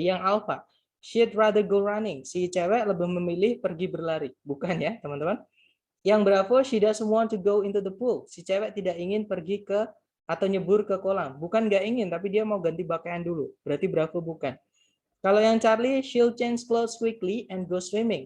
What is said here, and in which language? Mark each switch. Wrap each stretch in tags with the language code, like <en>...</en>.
<en>Yang Alpha, she'd rather go running.</en> <id>Si cewek lebih memilih pergi berlari, bukan ya teman-teman?</id> <en>Yang Bravo, she doesn't want to go into the pool.</en> <id>Si cewek tidak ingin pergi ke atau nyebur ke kolam. Bukan nggak ingin, tapi dia mau ganti pakaian dulu. Berarti Bravo bukan. Kalau yang</id> <en>Charlie, she'll change clothes quickly and go swimming.</en>